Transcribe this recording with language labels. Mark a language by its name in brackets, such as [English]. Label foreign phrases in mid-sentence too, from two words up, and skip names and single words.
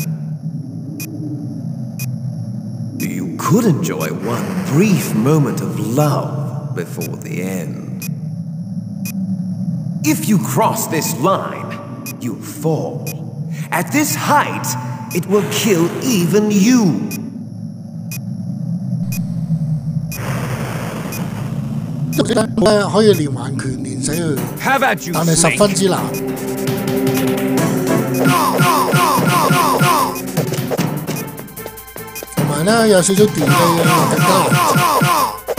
[English] You could enjoy one brief moment of love before the end. If you cross this line, you'll fall. At this height, it will kill even you. [Cantonese] 可以連環拳連死佢，但係十分之難。同埋咧有少少電機咧，更加難。